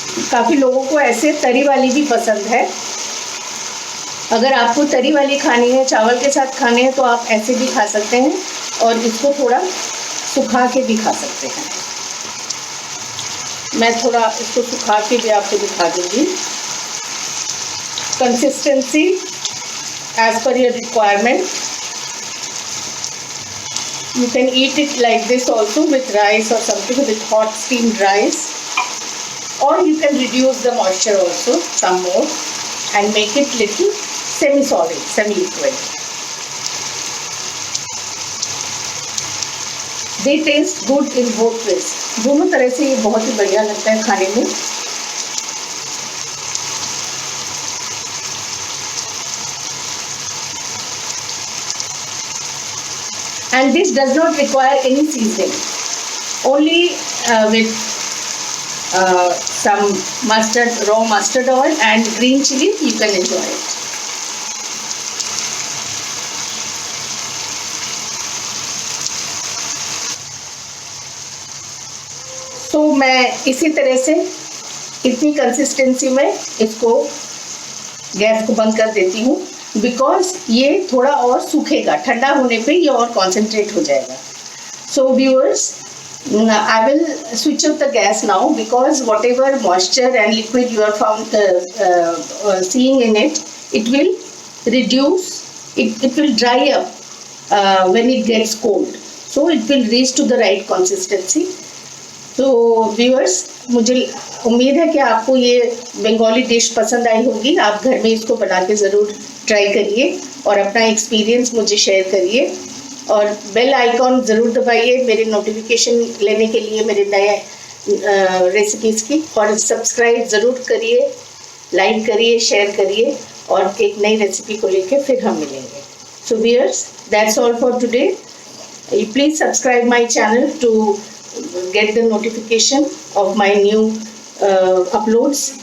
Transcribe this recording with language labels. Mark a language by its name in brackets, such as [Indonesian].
[Hindi] काफ़ी लोगों को ऐसे तरी वाली भी पसंद है। अगर आपको तरी वाली खानी है, चावल के साथ खाने हैं, तो आप ऐसे भी खा सकते हैं और इसको थोड़ा सुखा के भी खा सकते हैं। मैं थोड़ा इसको सुखा के भी आपको दिखा दूँगी। [English] Consistency as per your requirement. You can eat it like this also with rice or something, with hot steamed rice. Or you can reduce the moisture also some more and make it little semi-solid, semi-liquid. They taste good in both ways. [Hindi] दोनों तरह से ये बहुत ही बढ़िया लगता है खाने में। [English] And this does not require any seasoning. Only with some mustard, raw mustard oil and green chili, you can enjoy it. [Hindi] तो मैं इसी तरह से इतनी कंसिस्टेंसी में इसको गैस को बंद कर देती हूँ, बिकॉज ये थोड़ा और सूखेगा। ठंडा होने पे ये और कॉन्सेंट्रेट हो जाएगा। [English] So viewers, I will switch off the gas now, because whatever moisture and liquid you are found seeing in it, it will reduce, it will dry up when it gets cold. So it will reach to the right consistency. So viewers, [Hindi] मुझे उम्मीद है कि आपको ये Bengali dish पसंद आई होगी। आप घर में इसको बना के ज़रूर ट्राई करिए और अपना एक्सपीरियंस मुझे शेयर करिए। और बेल आइकॉन ज़रूर दबाइए मेरे नोटिफिकेशन लेने के लिए, मेरे नए रेसिपीज़ की। और सब्सक्राइब ज़रूर करिए, लाइक करिए, शेयर करिए, और एक नई रेसिपी को लेके फिर हम मिलेंगे। [English] So viewers, that's all for today. Please subscribe my channel to get the notification of my new uploads.